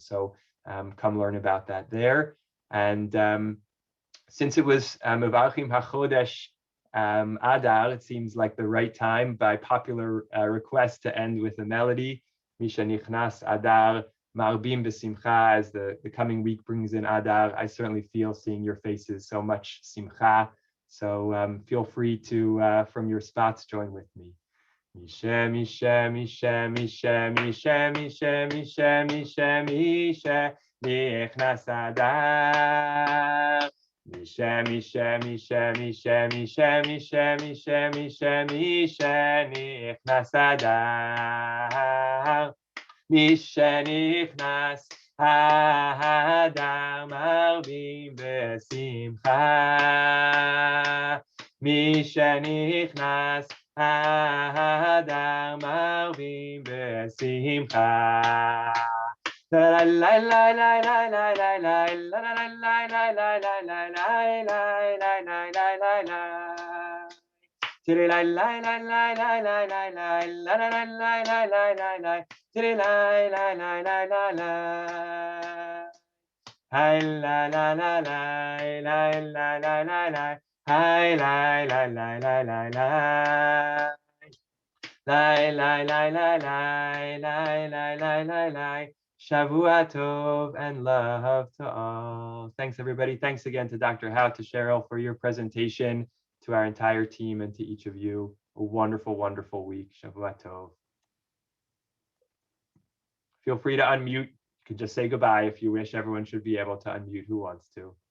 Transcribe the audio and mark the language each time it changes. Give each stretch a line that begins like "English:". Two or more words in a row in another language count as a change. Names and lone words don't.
English: So come learn about that there. And since it was
Hebrew: מברכים החודש אדר,
English: it seems like the right time, by popular request, to end with a melody.
Hebrew: משנכנס אדר מרבין בשמחה.
English: As the coming week brings in Adar, I certainly feel seeing your faces so much simcha. So feel free to, from your spots, join with me.
Hebrew: מש, מש, מש, מש, מש, מש, מש, מש, מש, נכנס אדר. מש, מש, מש, מש, מש, מש, מש, מש, מש, נכנס אדר. משנכנס אדר מרבין בשמחה. משנכנס אדר מרבין בשמחה. La la la la la la la la la la la la la la la la la. La la la la la la la la la la la la la la la la la. La la la la la la la. Hi la la la la la la la la la. Hi la la la la la la. La la la la la la la la la la. שבוע טוב
English: and love to all. Thanks, everybody. Thanks again to Dr. Haut, to Sheryl for your presentation, to our entire team, and to each of you. A wonderful, wonderful week.
Hebrew: שבוע טוב.
English: Feel free to unmute. You can just say goodbye if you wish. Everyone should be able to unmute who wants to.